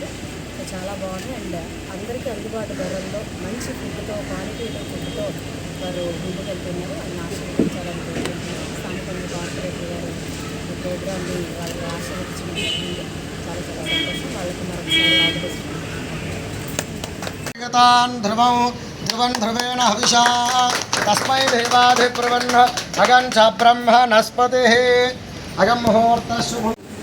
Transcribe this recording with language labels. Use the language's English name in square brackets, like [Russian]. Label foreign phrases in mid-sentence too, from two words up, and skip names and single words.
[Telugu] సో చాలా బాగుంది అండ్ అందరికీ అందుబాటు ధరల్లో మంచి ఫుడ్తో క్వాలిటీతో ఫుడ్తో వారు ముందుకెళ్తున్నారు. అది ఆశీర్వదించాలని కోరుకుంటున్నారు. స్థానికంగా కార్పొరేటర్ గారు ఈ ప్రోగ్రామ్ని వాళ్ళకి ఆశీర్వదించడం జరిగింది. చాలా చాలా సంతోషం. వాళ్ళకి మరొకసారి ఆశీర్వదిస్తున్నాం. [Sanskrit] ध्रुवं ध्रुवेण हविषा तस्मै देवाधिप्रवन्न अगं च ब्रह्मणस्पतिः अगं मुहूर्तः शुभ